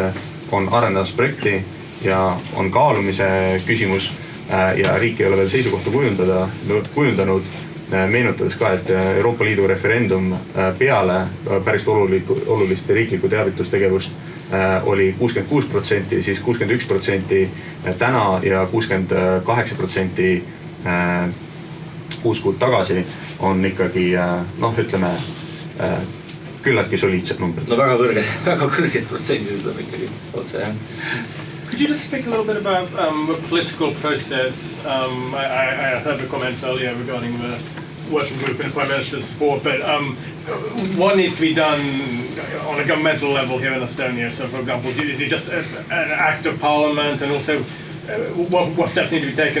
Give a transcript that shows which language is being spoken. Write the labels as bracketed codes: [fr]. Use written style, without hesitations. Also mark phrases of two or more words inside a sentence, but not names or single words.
[et] on arendamas projekti ja on kaalumise küsimus ja riik ei ole veel seisukohta kujundanud, meenutades ka, et Euroopa Liidu referendum peale päris olulist riiklikku teavitustegevust oli 66%, siis 61% täna ja 68% 6 kuud tagasi on ikkagi, noh, ütleme, küllaltki soliidsed numbrid. No väga kõrged protsendid on ikkagi otse, jah. [en] Could you just speak a little bit about the political process? I heard the comments earlier regarding the working group and the Prime Minister's support, but what needs to be done on a governmental level here in Estonia? So, for example, is it just an act of parliament, and also what steps need to be taken?